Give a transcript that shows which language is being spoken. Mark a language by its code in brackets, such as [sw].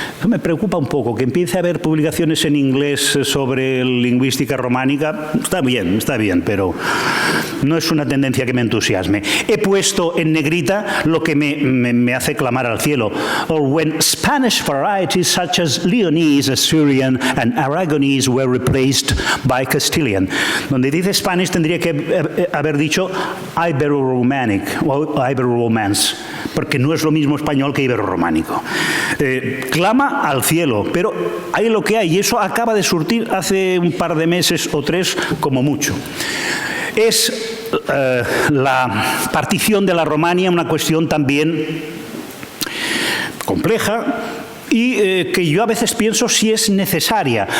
[es] Eso me preocupa un poco, que empiece a haber publicaciones en inglés sobre lingüística románica. Está bien, pero no es una tendencia que me entusiasme. He puesto en negrita lo que me hace clamar al cielo. [en] When Spanish varieties such as Leonese, Asturian and Aragonese were replaced by Castilian. [es] Donde dice Spanish tendría que haber dicho Ibero-Romanic o Ibero-Romance, porque no es lo mismo español que ibero-románico. Clama al cielo, pero hay lo que hay, y eso acaba de surtir hace un par de meses o 3 como mucho. Es la partición de la Romania una cuestión también compleja, y que yo a veces pienso si es necesaria.